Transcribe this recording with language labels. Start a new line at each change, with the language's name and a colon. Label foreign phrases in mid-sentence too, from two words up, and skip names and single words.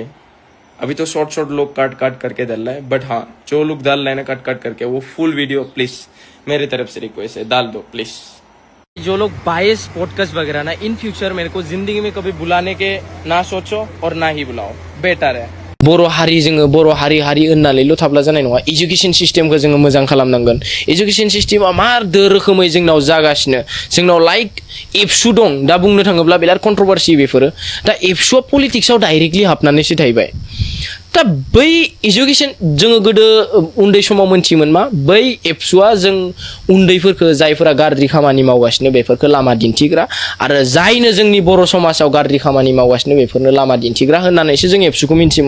Hindi: अभी तो शॉर्ट लोग काट करके डाल रहा है, बट हाँ, जो लोग डाल रहे हैं ना काट करके, वो
English: full video
Hindi: प्लीज, मेरी तरफ से रिक्वेस्ट है, डाल दो प्लीज। जो लोग
English: bias podcast
Hindi: वगैरह ना
English: in future
Hindi: मेरे को जिंदगी में कभी बुलाने के ना सोचो और ना ही बुलाओ, बेटर है।
Bodo: बर' हारि जोङो बर' हारि होननानैल' थाब्ला जानाय नङा।
English: education systemखौ
Bodo: जोङो मोजां खालामनांगोन।
English: education systemआ
Bodo: मा रोखोमै जोंनाव जागासिनो, जोंनाव लाइक एबसु दं, दा बुंनो थाङोब्ला बिराद कन्ट्रोभार्सि बेफोरो। दा एबसुआ पलिटिक्सआव डाइरेक्टलि हाबनानैसो थाहैबाय। दा बै एजुकेशन जोङो गोदो उन्दै समाव मोनथियोमोन मा, बै एबसुआ जों उन्दैफोरखौ जायफोरा गाज्रि खामानि मावगासिनो बेफोरखौ लामा दिन्थिग्रा, आरो जायनो जोंनि बर' समाजाव गाज्रि खामानि मावगासिनो बेफोरनो लामा दिन्थिग्रा होननानैसो जों एबसुखौ मिन्थियोमोन।